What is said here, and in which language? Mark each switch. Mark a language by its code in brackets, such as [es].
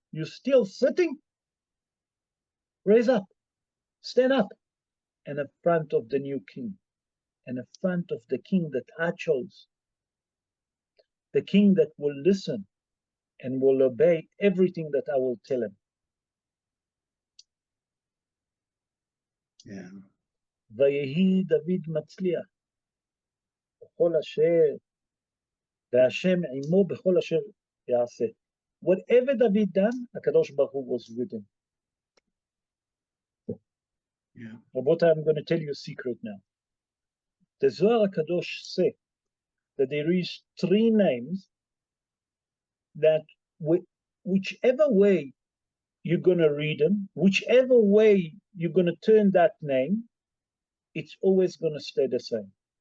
[en] You still sitting? Raise up, stand up, and in front of the new king, and in front of the king that I chose, the king that will listen and will obey everything that I will tell him. Yeah. [he] ויהי דוד מצליח בכל אשר, והשם עמו בכל אשר יעשה. [en] Whatever David done, HaKadosh Baruch Hu was with him. Yeah. Rabbi, I'm going to tell you a secret now. The Zohar HaKadosh says that there is 3 names that whichever way you're going to read them, whichever way you're going to turn that name, it's always going to stay the same.